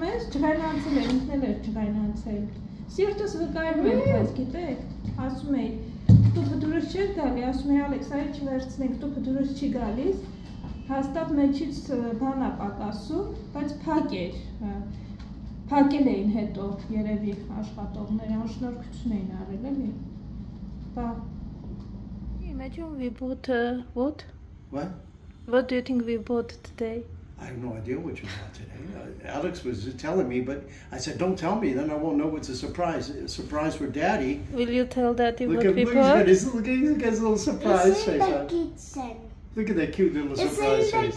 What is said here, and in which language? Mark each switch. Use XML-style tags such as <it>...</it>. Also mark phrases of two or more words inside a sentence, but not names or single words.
<hy>ես, ջղայնացել եմ, ինքն էլ էր ջղայնացել, սիրտս վկայում եմ քեզ, գիտեք, ասում էի, տուփը դուրս չէր գալի, ասում էի Ալեքս, այ չվերցնենք, տուփը դուրս չի գալիս, հաստատ մեջից բան է պակասում, բայց փակ էր, փակել էին հետո երևի աշխատողները, անշնորհքություն էին արել, էլի, բա։</hy> <en>Imagine we bought what? What? What do you think we bought today? I have no idea what you bought today. Alex was telling me, but I said, don't tell me, then I won't know it's a surprise. A surprise for Daddy. Will you tell Daddy what we bought? Look at his little surprise face. Look at that cute little surprise face.</en>